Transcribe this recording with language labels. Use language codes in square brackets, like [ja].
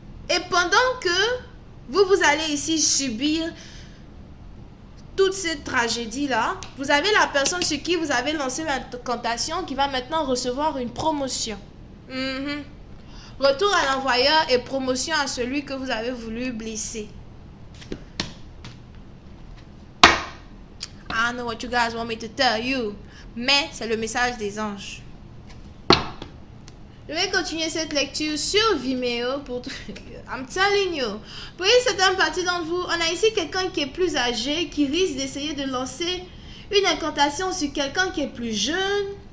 [fr] Et pendant que vous allez ici subir toute cette tragédie-là, vous avez la personne sur qui vous avez lancé l'incantation qui va maintenant recevoir une promotion. Retour à l'envoyeur et promotion à celui que vous avez voulu blesser. [en] I know what you guys want me to tell you. [fr] Mais c'est le message des anges. Je vais continuer cette lecture sur Vimeo pour [en] I'm telling you. [fr] Pour une certaine partie d'entre vous, on a ici quelqu'un qui est plus âgé, qui risque d'essayer de lancer une incantation sur quelqu'un qui est plus jeune.